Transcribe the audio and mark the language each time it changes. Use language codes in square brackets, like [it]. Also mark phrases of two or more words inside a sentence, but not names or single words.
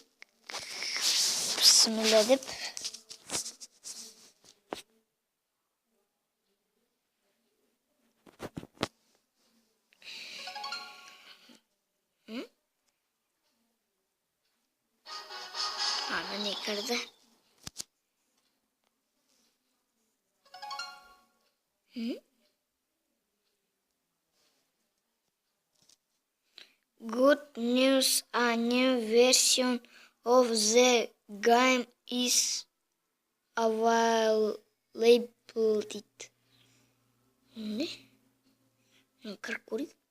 [kk] Бісміллә деп. Міне кірді. [en] Good news, a new version of the game is available. [tr] Ne? Kırık koyayım.